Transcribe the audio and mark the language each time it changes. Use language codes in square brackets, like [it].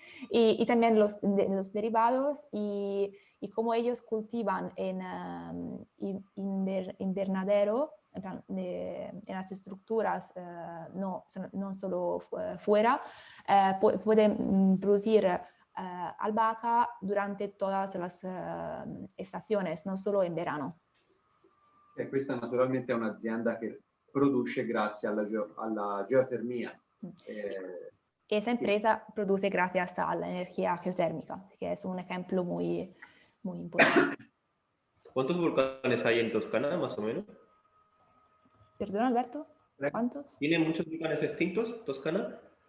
[es] Y también los derivados y cómo ellos cultivan en invernadero, en las estructuras, no solo fuera, pueden producir albahaca durante todas las estaciones, no solo en verano. [it] E questa naturalmente è un'azienda che produce grazie alla geotermia. [es] Esa empresa produce gracias a la energía geotérmica, que es un ejemplo muy, muy importante. ¿Cuántos volcanes hay en Toscana, más o menos? Perdón, Alberto, ¿cuántos? ¿Tiene muchos volcanes extintos, Toscana?